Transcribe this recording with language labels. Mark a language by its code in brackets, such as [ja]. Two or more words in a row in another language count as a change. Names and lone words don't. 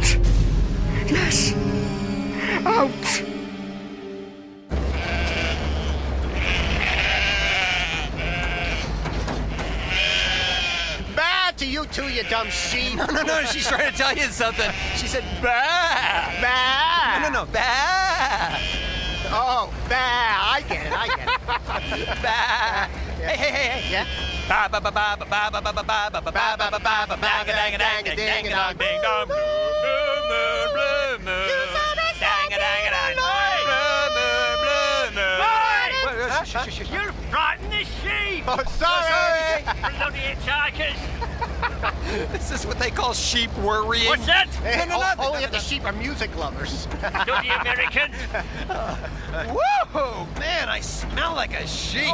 [en] Yes, out. Bah to you too, you dumb sheep. No, she's trying to tell you something. She said, bah. Bah. No, bah. Oh, bah, I get it. Bah. Hey. Yeah? Ba ba ba ba ba ba ba ba ba ba ba ba ba ba ba ba ba ba dang a dang a dang a dong ding dong blue moon dang a dang a dang blue moon. You frightened the sheep! Oh, sorry. Bloody hitchhikers! This is what they call sheep worrying. What's that? Only if the sheep are music lovers. Bloody Americans! Whoa, man, I smell like a sheep.